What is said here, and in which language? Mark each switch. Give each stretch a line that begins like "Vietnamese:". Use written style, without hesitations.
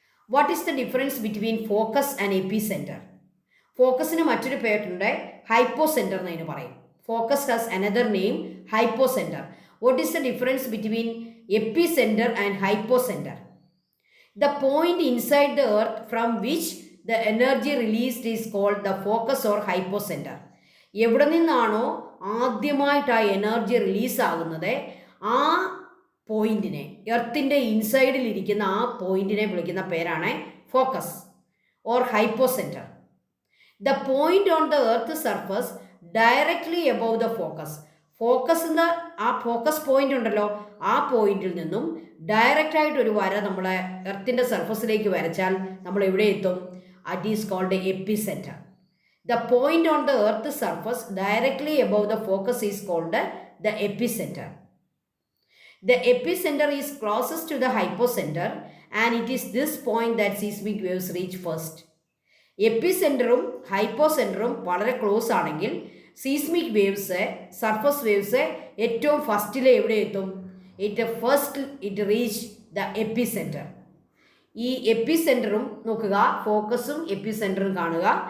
English: What is the difference between focus and എപ്പി centre?
Malayalam: ഫോക്കസിന് മറ്റൊരു പേരുണ്ട്, hypo centre എന്നതിന് പറയും.
English: Focus has another name, hypocentre. What is the difference between epicentre and hypocentre? The point inside the earth from which the energy released is called the focus or hypocenter.
Malayalam: എവിടെ നിന്നാണോ ആദ്യമായിട്ട് ആ energy release ആകുന്നത്, ആ പോയിന്റിനെ, എർത്തിൻ്റെ ഇൻസൈഡിലിരിക്കുന്ന ആ പോയിന്റിനെ വിളിക്കുന്ന പേരാണ് focus or ഹൈപ്പോസെൻറ്റർ.
English: The point on the earth surface directly above the focus.
Malayalam: Focus ആ ഫോക്കസ് പോയിന്റ് ഉണ്ടല്ലോ, ആ പോയിന്റിൽ നിന്നും ഡയറക്റ്റായിട്ട് ഒരു വര നമ്മളെ എർത്തിൻ്റെ സർഫസിലേക്ക് വരച്ചാൽ നമ്മൾ എവിടെ എത്തും?
English: It is called epicentre. The point on the earth surface directly above the focus is called the epicentre. The epicenter is closest to the hypocenter and it is this point that seismic waves reach first.
Malayalam: എപ്പിസെൻറ്ററും ഹൈപ്പോസെൻറ്ററും വളരെ close ആണെങ്കിൽ seismic waves, surface waves ഏറ്റവും ഫസ്റ്റിൽ എവിടെ എത്തും?
English: It reach the epicentre.
Malayalam: ഈ എപ്പിസെൻറ്ററും നോക്കുക, ഫോക്കസും എപ്പിസെൻറ്ററും കാണുക.